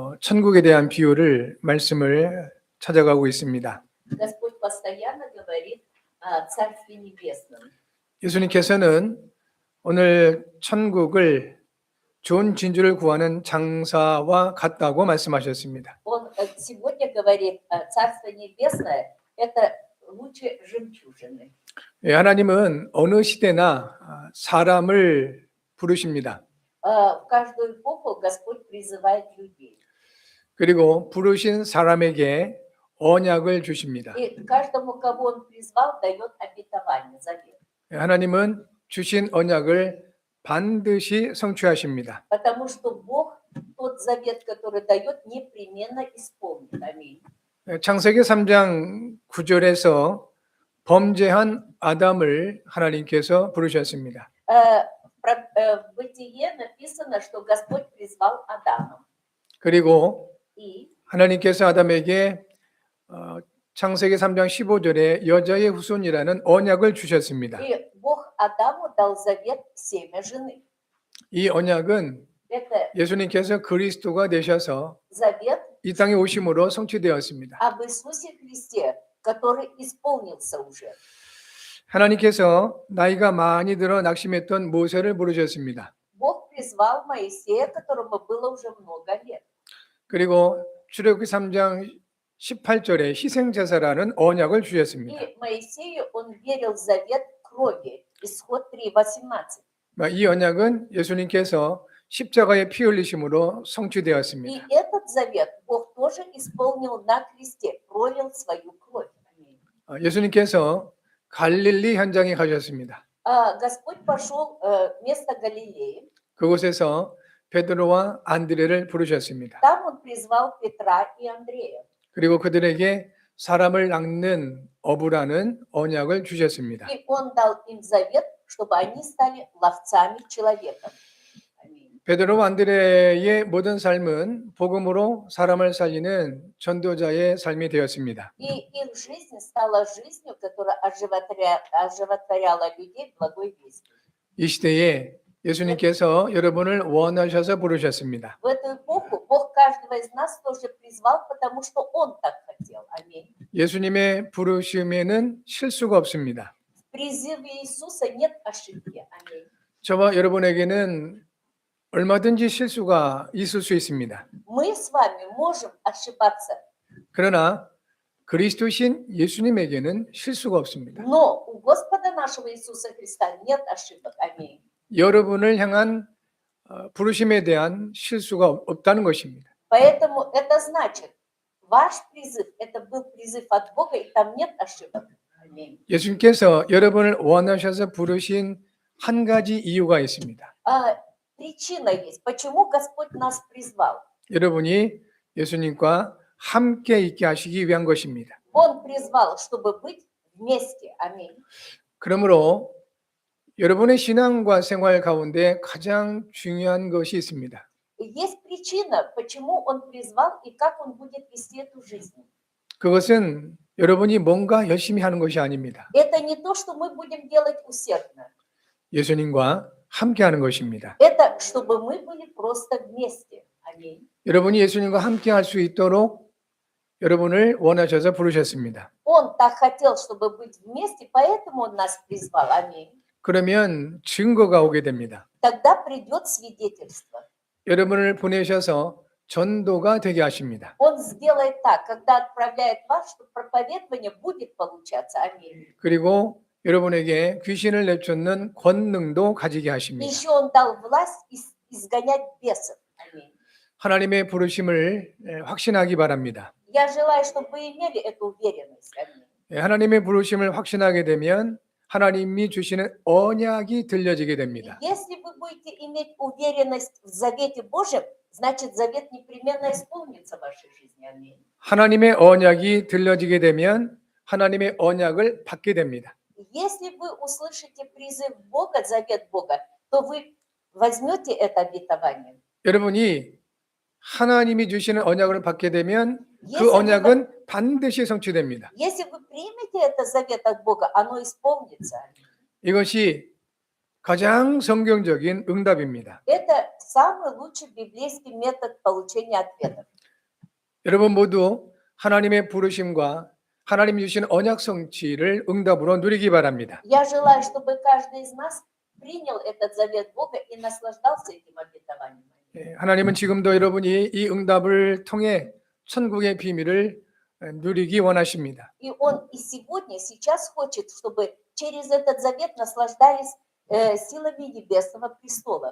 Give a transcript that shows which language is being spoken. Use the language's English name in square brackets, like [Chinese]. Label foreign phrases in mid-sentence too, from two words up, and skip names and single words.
[Korean] 천국에 대한 비유를 말씀을 찾아가고 있습니다. [Russian] Господь постоянно говорит о Царстве Небесном. [Korean] 예수님께서는 오늘 천국을 좋은 진주를 구하는 장사와 같다고 말씀하셨습니다. [Russian] Он сегодня говорит, Царство Небесное – это лучше жемчужины. [Korean] 하나님은 어느 시대나 사람을 부르십니다. [Russian] В каждую эпоху Господь призывает людей. [Korean] 그리고 부르신 사람에게 언약을 주십니다. [Russian] И каждому, кого Он призвал, дает обетование, завет. [Korean] 하나님은 주신 언약을 반드시 성취하십니다. [Russian] Потому что Бог тот завет, который дает, непременно исполнит. Аминь. [Korean] 창세기 3장 9절에서 범죄한 아담을 하나님께서 부르셨습니다. [Russian] В Бытие написано, что Господь призвал Адама. [Korean] 그리고 [Russian] И [Korean] 하나님께서 아담에게 창세기 3장 15절에 여자의 후손이라는 언약을 주셨습니다. [Russian] Бог Адаму дал завет семя жены. [Korean] 이 언약은 [Russian] Это [Korean] 예수님께서 그리스도가 되셔서 [Russian] завет [Korean] 이 땅에 오심으로 성취되었습니다. [Russian] об Иисусе Христе, который исполнился уже. [Korean] 하나님께서 나이가 많이 들어 낙심했던 모세를 부르셨습니다. [Russian] Бог призвал Моисея, которому было уже много лет. [Korean] 그리고 출애굽기 3장 18절에 희생제사라는 언약을 주셨습니다. [Russian] И Моисею он верил в завет крови. Исход 3:18. [Korean] 이 언약은 예수님께서 십자가에 피 흘리심으로 성취되었습니다. [Russian] И этот завет Бог тоже исполнил на кресте, пролил свою кровь. Аминь. [Korean] 예수님께서 갈릴리 현장에 가셨습니다. [Russian] Господь пошел в место Галилеи. [Korean] 그곳에서 베드로와 안드레를 부르셨습니다. [Russian] Там он призвал Петра и Андрея. [Korean] 그리고 그들에게 사람을 낚는 어부라는 언약을 주셨습니다. [Russian] И он дал им завет, чтобы они стали ловцами человека. Аминь. [Korean] 베드로와 안드레의 모든 삶은 복음으로 사람을 살리는 전도자의 삶이 되었습니다. [Russian] И их жизнь стала жизнью, которая оживотворяла людей благой вестью. [Korean] 이 시대에 예수님께서 여러분을 원하셔서 부르셨습니다. [Russian] В эту эпоху Бог каждого из нас тоже призвал, потому что Он так хотел. Аминь. [Korean] 예수님의 부르심에는 실수가 없습니다. [Russian] В призыве Иисуса нет ошибки. Аминь. [Korean] 저와 여러분에게는 얼마든지 실수가 있을 수 있습니다. [Russian] Мы с вами можем ошибаться, [Korean] 그러나 그리스도신 예수님에게는 실수가 없습니다. [Russian] но у Господа нашего Иисуса Христа нет ошибок. Аминь. [Korean] 여러분을 향한 부르심에 대한 실수가 없다는 것입니다. [Russian] Поэтому это значит, ваш призыв, это был призыв от Бога, и там нет ошибок. Аминь. [Korean] 예수님께서 여러분을 원하셔서 부르신 한 가지 이유가 있습니다. [Russian] Причина есть, почему Господь нас призвал. [Korean] 여러분이 예수님과 함께 있게 하시기 위한 것입니다. [Russian] Он призвал, чтобы быть вместе. Аминь. [Korean] 그러므로 여러분의 신앙과 생활 가운데 가장 중요한 것이 있습니다. [Russian] И есть причина, почему Он призвал и как Он будет вести эту жизнь. [Korean] 그것은 여러분이 뭔가 열심히 하는 것이 아닙니다. [Russian] Это не то, что мы будем делать усердно. [Korean] 예수님과 함께 하는 것입니다. [Russian] Это чтобы мы были просто вместе. Аминь. [Korean] 여러분이 예수님과 함께 할 수 있도록 여러분을 원하셔서 부르셨습니다. [Russian] Он так хотел, чтобы быть вместе, поэтому Он нас призвал. Аминь. [Korean] 그러면 증거가 오게 됩니다. [Russian] Тогда придет свидетельство. [Korean] 여러분을 보내셔서 전도가 되게 하십니다. [Russian] Он сделает так, когда отправляет вас, что проповедование будет получаться. Аминь. [Korean] 그리고 여러분에게 귀신을 내쫓는 권능도 가지게 [Russian] И [Korean] 하십니다. [Russian] еще Он дал власть изгонять бесов. Аминь. [Korean] 하나님의 부르심을 확신하기 바랍니다. [Russian] Я желаю, чтобы вы имели эту уверенность. Аминь. [Korean] 하나님의 부르심을 확신하게 되면 하나님이 주시는 언약이 들려지게 됩니다. [Russian] Если вы будете иметь уверенность в завете Божьем, значит, завет непременно исполнится в вашей жизни. Аминь. [Korean] 하나님의 언약이 들려지게 되면 하나님의 언약을 받게 됩니다. [Russian] Если вы услышите призыв Бога, завет Бога, то вы возьмете это обетование. [Korean] 여러분이 하나님이 주시는 언약을 받게 되면 그 [Russian] Если вы, [Korean] 언약은 반드시 성취됩니다. [Russian] если вы примете это завет от Бога, оно исполнится. [Korean] 이것이 가장 성경적인 응답입니다. [Russian] Это самый лучший библейский метод получения ответов. [Korean] 여러분 모두 하나님의 부르심과 하나님 주신 언약 성취를 응답으로 누리기 바랍니다. [Russian] Я желаю, чтобы каждый из нас принял этот завет Бога и наслаждался этим обетованием. [Korean] 하나님은 지금도 여러분이 이 응답을 통해 천국의 비밀을 누리기 원하십니다. [Russian] И Он и сегодня, сейчас хочет, чтобы через этот завет наслаждались силами небесного престола.